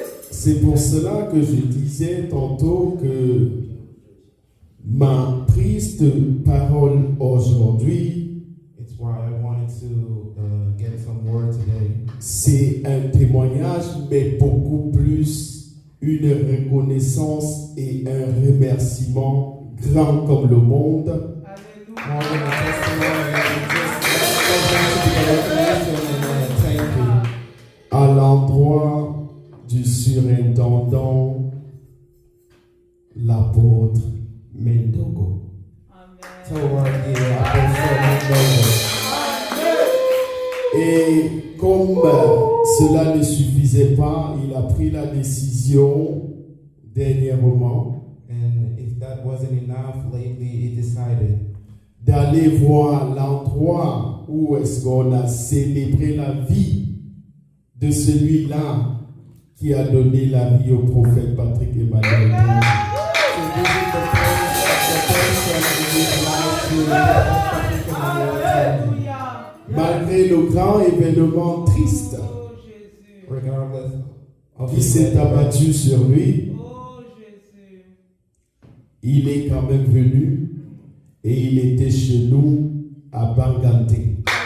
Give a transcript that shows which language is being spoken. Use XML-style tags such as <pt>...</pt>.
<fr>C'est pour cela que je disais tantôt que ma prise de parole aujourd'hui,</fr> <en>It's why I wanted to get some word today.</en> <fr>c'est un témoignage, mais beaucoup plus une reconnaissance et un remerciement grand comme le monde</fr> <en>More than a testimony, just to be a recognition and a thank you</en> <fr>à l'endroit du surintendant, l'apôtre Mendogo.</fr> <en>toward the Apostle Mendogo.</en> <fr>Et comme cela ne suffisait pas, il a pris la décision dernièrement</fr> <en>And if that wasn't enough, lately he decided</en> <fr>d'aller voir l'endroit où est-ce qu'on a célébré la vie de celui-là qui a donné la vie au prophète Patrick Emmanuel.</fr> <en>to visit the place of the person who gave life to</en> <fr>Alléluia. Malgré le grand événement triste Oh Jésus.</fr> <en>regardless of</en> <fr>qui s'est abattu sur lui, Oh Jésus. il est quand même venu et il était chez nous à Banganté.</fr>